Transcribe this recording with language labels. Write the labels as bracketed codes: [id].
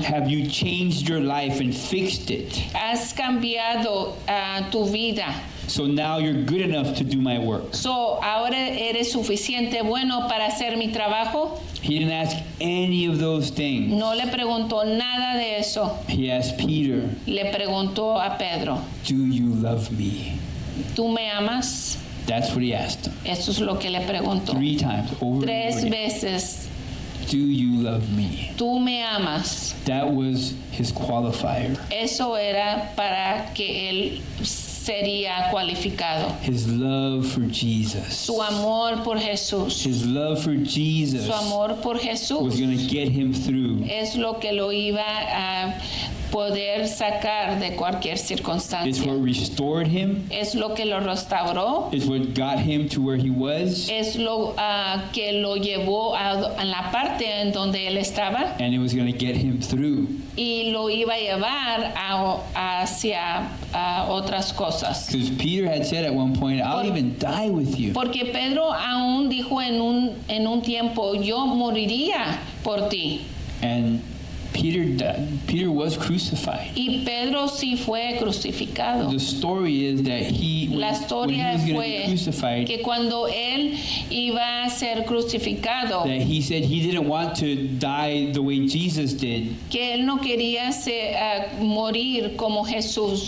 [en] Have you changed your life and fixed it? [es] Has cambiado tu vida. [en] So now you're good enough to do my work. [es] So, ahora eres suficiente bueno para hacer mi trabajo. [en] He didn't ask any of those things. [es] No le preguntó nada de eso. [en] He asked Peter, [es] Le preguntó a Pedro, [en] do you love me? [es] ¿tú me amas? [en] That's what he asked him. [es] Eso es lo que le preguntó. [en] 3 times, over and [es] Tres [en] over again. [es] veces, [en] Do you love me? [es] ¿tú me amas? [en] That was his qualifier. [es] Eso era para que él sería cualificado. [en] His love for Jesus. [es] Su amor por Jesús. [en] His love for Jesus [es] Su amor por [en] was [es] Jesús [en] going to get him through. [es] es lo que lo iba a poder sacar de cualquier [en] It's [es] circunstancia. [en] what restored him. [es] Es lo que lo restauró. [en] It's what got him to where he was. [es] Es lo que lo llevó a la parte en donde él estaba [en] And it was going to get him through. [es] y lo iba a llevar hacia otras cosas. [en] Because Peter had said at one point, I'll even die with you. [es] Porque Pedro aún dijo en un tiempo, yo moriría por ti. [en] And Peter was crucified. [es] Y Pedro sí fue crucificado. [en] The story is that [es] La [en] when he [es] historia [en] was going to be [es] fue [en] crucified, [es] que cuando él iba a ser crucificado, [en] that he said he didn't want to die the way Jesus did [es] que él no quería morir como Jesús,